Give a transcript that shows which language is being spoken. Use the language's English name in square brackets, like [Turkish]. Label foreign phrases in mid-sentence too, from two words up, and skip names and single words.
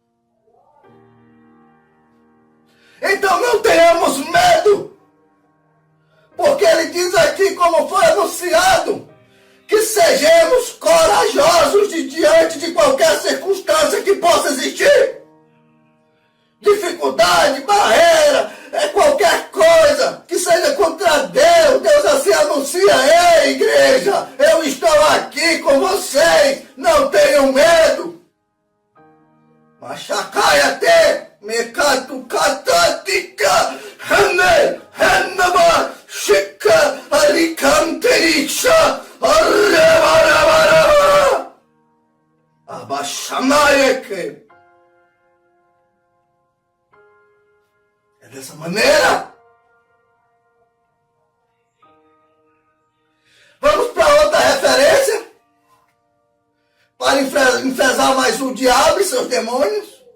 [Portuguese] Então não tenhamos medo, porque Ele diz aqui, como foi anunciado, que sejamos corajosos diante de qualquer circunstância que possa existir. Dificuldade, barreira, qualquer coisa que seja contra Deus. Deus assim anuncia: ei, igreja, eu estou aqui com vocês, não tenham medo. Machacaiate, mecatu catatica, hane, hanaba, chica, alicantericha, arrebarabara, abaixamaeke. É dessa maneira. Vamos para outra referência, para enfesar mais o diabo e seus demônios.